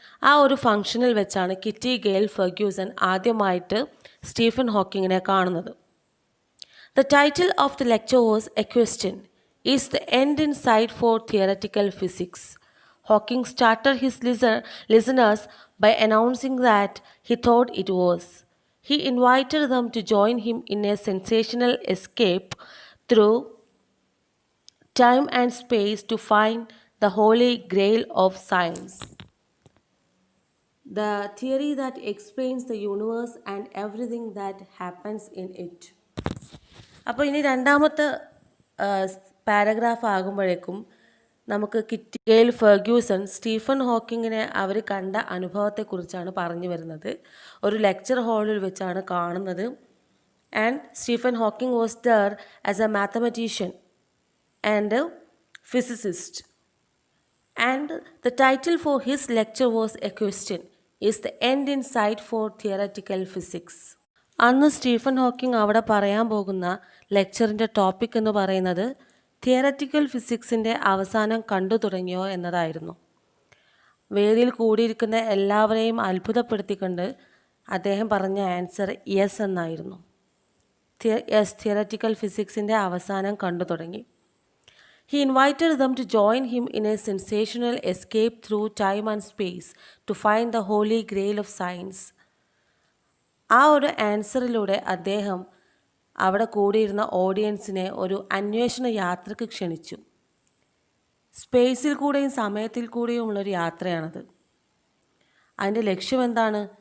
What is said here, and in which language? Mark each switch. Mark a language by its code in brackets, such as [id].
[ml] ആ ഒരു ഫംഗ്ഷനിൽ വെച്ചാണ് കിറ്റി ഗെയിൽ ഫെർഗ്യൂസൺ ആദ്യമായിട്ട് സ്റ്റീഫൻ ഹോക്കിങ്ങിനെ കാണുന്നത്. [en] The title of the lecture was a question, is the end in sight for theoretical physics. Hawking started his listeners by announcing that he thought it was. He invited them to join him in a sensational escape through time and space to find the holy grail of science, the theory that explains the universe and everything that happens in it. [ml] അപ്പോൾ ഇനി രണ്ടാമത്തെ paragraph ആകുമ്പോഴേക്കും നമുക്ക് kitty GAIL Ferguson Stephen ഹോക്കിങ്ങിനെ അവർ കണ്ട അനുഭവത്തെക്കുറിച്ചാണ് പറഞ്ഞു വരുന്നത്. ഒരു lecture ഹാളിൽ വെച്ചാണ് കാണുന്നത്. [en] And Stephen Hawking was there as a mathematician and physicist, and the title for his lecture was a question, is the end in sight for theoretical physics. [ml] അന്ന് Stephen Hawking അവിടെ പറയാൻ പോകുന്ന ലെക്ചറിൻ്റെ ടോപ്പിക് എന്ന് പറയുന്നത് theoretical ഫിസിക്സിൻ്റെ അവസാനം കണ്ടു തുടങ്ങിയോ എന്നതായിരുന്നു. വേദിയിൽ കൂടിയിരിക്കുന്ന എല്ലാവരെയും അത്ഭുതപ്പെടുത്തിക്കൊണ്ട് അദ്ദേഹം പറഞ്ഞ ആൻസർ യെസ് എന്നായിരുന്നു. തിയററ്റിക്കൽ ഫിസിക്സിൻ്റെ അവസാനം കണ്ടു തുടങ്ങി. [en] He invited them to join him in a sensational escape through time and space to find the holy grail of science. [ml] ആ ഒരു ആൻസറിലൂടെ അദ്ദേഹം അവിടെ കൂടിയിരുന്ന ഓഡിയൻസിനെ ഒരു അന്വേഷണ യാത്രയ്ക്ക് ക്ഷണിച്ചു. സ്പേസിൽ കൂടെയും സമയത്തിൽ കൂടെയുമുള്ളൊരു യാത്രയാണത്. അതിൻ്റെ ലക്ഷ്യം എന്താണ്?